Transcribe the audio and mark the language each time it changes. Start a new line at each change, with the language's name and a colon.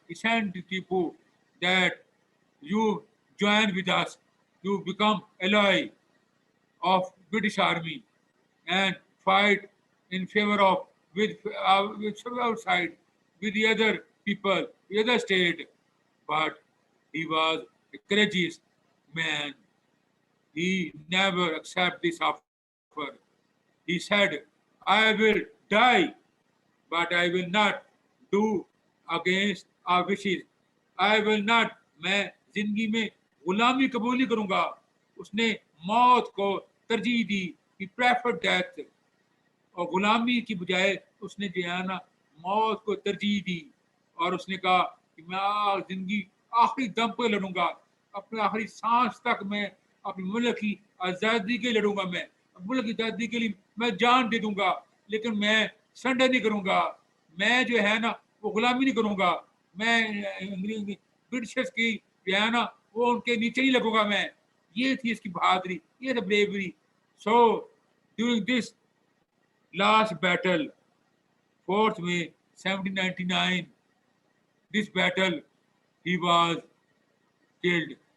English: He sent to Tipu that you join with us, you become ally of British Army and fight in favor of with outside with the other people, the other state. But he was a courageous man. He never accepted this offer. He said, I will die, but I will not do against our wishes. I will not,
Hindi: मैं जिंदगी में गुलामी कबूल नहीं करूंगा. उसने मौत को तरजीह दी.
English: He preferred death.
Hindi: और गुलामी की बजाय उसने जो है ना मौत को तरजीह दी और उसने कहा कि मैं जिंदगी आखिरी दम पे लड़ूंगा. अपने आखिरी सांस तक मैं अपने मुल्क की आज़ादी के लिए लड़ूंगा. मैं मुल्क की आज़ादी के लिए मैं जान दे दूंगा, लेकिन मैं सरेंडर नहीं करूंगा. मैं जो है ना वो गुलामी नहीं करूंगा. मैं ब्रिटिशर्स की जो है ना वो उनके नीचे नहीं लगूंगा. मैं ये थी इसकी बहादुरी, ये था bravery.
English: So during this last battle, 4th May 1799, this battle he was killed.